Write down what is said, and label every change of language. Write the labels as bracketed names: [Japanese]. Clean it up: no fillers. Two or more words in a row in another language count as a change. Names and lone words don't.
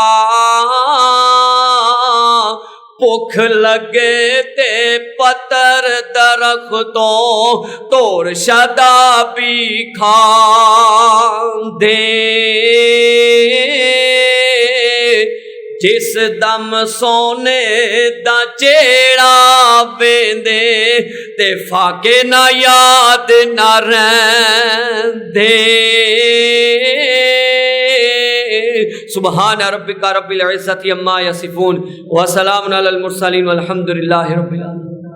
[Punjabi] بھوک لگے تے پتر درختوں توڑ شدا بھی کھاندے. جس دم سونے دا چیڑا ویندے تے فاقے نہ یاد نہ رہندے. [Arabic] سبحان ربک رب العزت عما یصفون وسلام علی المرسلین والحمد للہ رب العالمین.